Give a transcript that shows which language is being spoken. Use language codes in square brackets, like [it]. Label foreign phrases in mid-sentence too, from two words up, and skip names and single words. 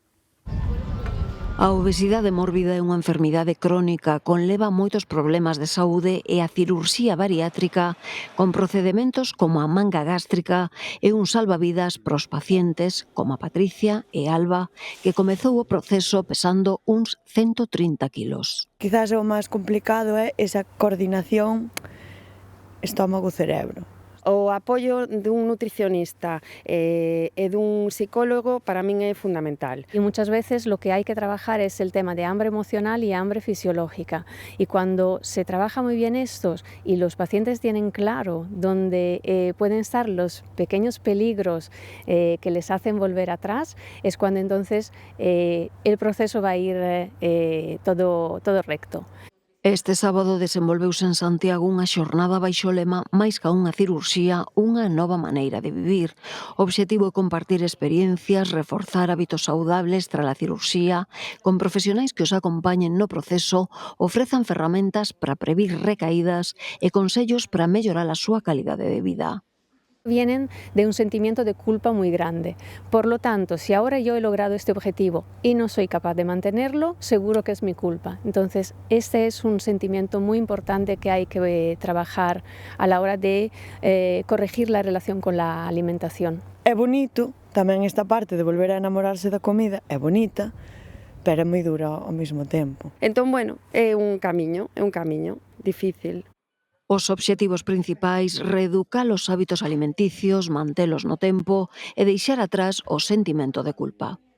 [gl] A obesidade mórbida é unha enfermidade crónica, conleva moitos problemas de saúde e a cirurxía bariátrica, con procedementos como a manga gástrica, é un salvavidas pros pacientes, como a Patricia e Alba, que comezou o proceso pesando uns 130 kilos. Quizás o máis complicado é esa coordinación estómago-cerebro. O apoio dun nutricionista e dun psicólogo para min é fundamental. [es] Y muchas veces lo que hay que trabajar es el tema de hambre emocional y hambre fisiológica. Y cuando se trabaja muy bien estos y los pacientes tienen claro dónde pueden estar los pequeños peligros que les hacen volver atrás, es cuando entonces el proceso va a ir todo recto. [gl] Este sábado desenvolveuse en Santiago unha xornada baixo o lema "Máis ca unha cirurxía, unha nova maneira de vivir". O obxectivo é compartir experiencias, reforzar hábitos saudables tras a cirurxía, con profesionais que os acompañen no proceso, ofrezan ferramentas para previr recaídas e consellos para mellorar a súa calidade de vida. [es] Vienen de un sentimiento de culpa muy grande. Por lo tanto, si ahora yo he logrado este objetivo y no soy capaz de mantenerlo, seguro que es mi culpa. Entonces, este es un sentimiento muy importante que hay que trabajar a la hora de corregir la relación con la alimentación. [gl] É bonito, tamén esta parte de volver a enamorarse da comida, é bonita, pero é moi dura ao mesmo tempo. Entón, bueno, é un camiño difícil. Os obxectivos principais, reeducar os hábitos alimenticios, mantelos no tempo e deixar atrás o sentimento de culpa.